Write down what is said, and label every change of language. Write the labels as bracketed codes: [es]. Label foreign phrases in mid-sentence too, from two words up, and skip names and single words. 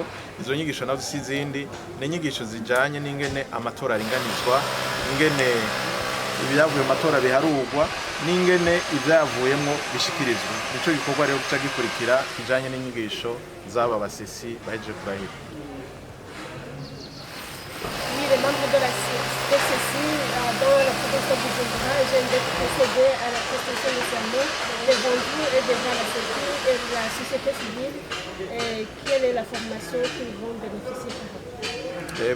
[rn] Izo nyigisho nazo si zindi ni inyigisho zijanye n'ingene amatora aringanizwa, ingene ibyavuye mu matora biharugwa, n'ingene ivyavuyemwo bishikirizwa. Nico gikorwa rero gica gikurikira kijanye n'inyigisho z'aba basesi bahejeje kurahira. [fr] Les membres de la CCI dans la province de Bujumbura, je viens de procéder à la prestation de serment devant vous et devant la CCI et la société civile. Quelle est la formation qu'ils vont bénéficier par rapport?